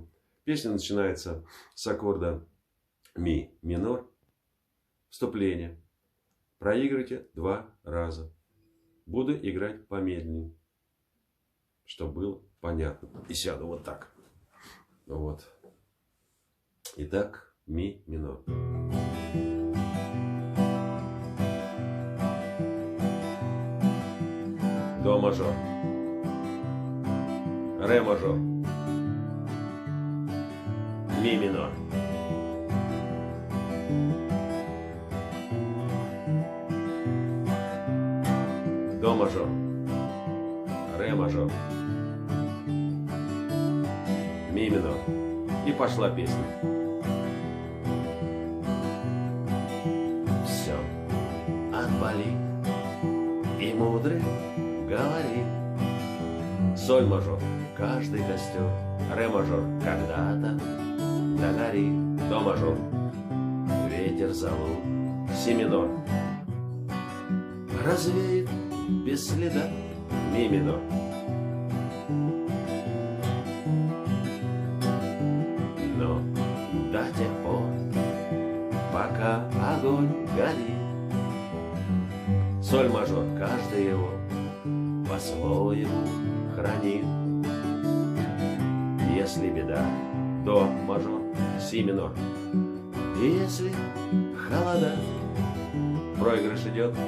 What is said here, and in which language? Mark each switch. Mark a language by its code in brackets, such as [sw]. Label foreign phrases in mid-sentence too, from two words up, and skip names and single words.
[ru] Песня начинается с аккорда ми минор. Вступление. Проигрывайте 2 раза. Буду играть помедленнее, чтобы было понятно. И сяду вот так. Вот. Итак, ми минор. До мажор, ре мажор, ми минор, до мажор, ре мажор, ми минор. И пошла песня. Все отболит, и мудрый говорит. Соль мажор, каждый костер, ре мажор, когда-то догорит. До мажор, ветер залу, си минор развеет без следа, ми минор. Но до тех пор, пока огонь горит, соль мажор, каждый его по-своему хранит. Если беда, до мажор, си минор. И если холода, проигрыш идет.